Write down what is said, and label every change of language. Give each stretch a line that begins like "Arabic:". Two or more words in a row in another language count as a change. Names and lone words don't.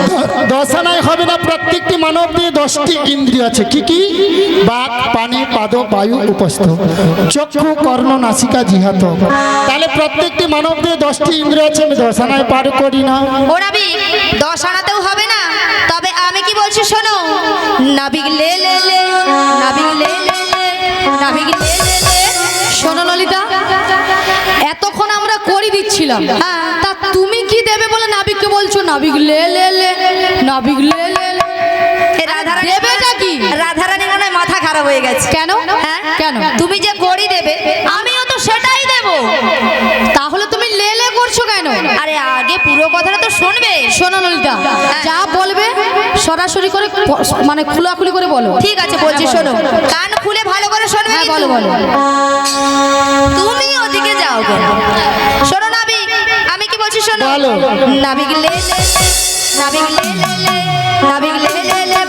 Bangla: দশানায় হবে না। প্রত্যেকটি মানব দিয়ে 10টি ইন্দ্রিয় আছে। কি কি? বাক, পানি, পাদ, বায়ু, উপস্থ, চক্ষু, কর্ণ, নাসিকা, জিহাত। তাহলে প্রত্যেকটি মানব দিয়ে 10টি ইন্দ্রিয় আছে, আমি দশানায় পার করি না। ও নাবিক, 10 আনাতেও হবে না। তবে আমি কি বলছি শোনো। নাবিক লে লে লে, নাবিক লে লে লে, নাবিক লে লে লে। শোনো ললিতা, এতক্ষণ আমরা করি দিচ্ছিলাম, তা তুমি কি দেবে বলে নাবিককে বলছো নাবিক লে লে লে, নাবিক লে লে লে। রাধারানী দেবেটা কি? রাধারানী মনে হয় মাথা খারাপ হয়ে গেছে। কেন? হ্যাঁ? কেন? তুমি যে করি দেবে আমিও তো সেটাই দেব। তাহলে তুমি লে লে করছো কেন? আরে আগে পুরো কথাটা তো শুনবে। শোনো ললিতা, যা বলবে সরাসরি করে মানে খোলাখুলি করে বলো। ঠিক আছে বলছি শোনো, কান খুলে ভালো করে শুনবে। হ্যাঁ, কিন্তু। বলো বলো। তুমি ওদিকে যাও কেন? শোনো নাবিক, আমি কি বলছি শোনো। বলো। নাবিক লে লে লে, নাবিক লে লে লে, নাবিক লে লে